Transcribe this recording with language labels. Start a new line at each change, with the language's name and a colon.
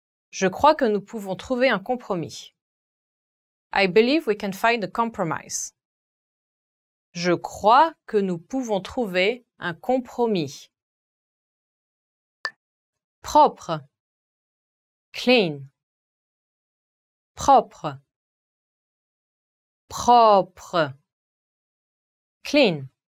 French: Je crois que nous pouvons trouver un compromis.
English: I believe we can find a compromise.
French: Je crois que nous pouvons trouver un compromis. Propre.
English: Clean.
French: Propre. Propre.
English: Clean.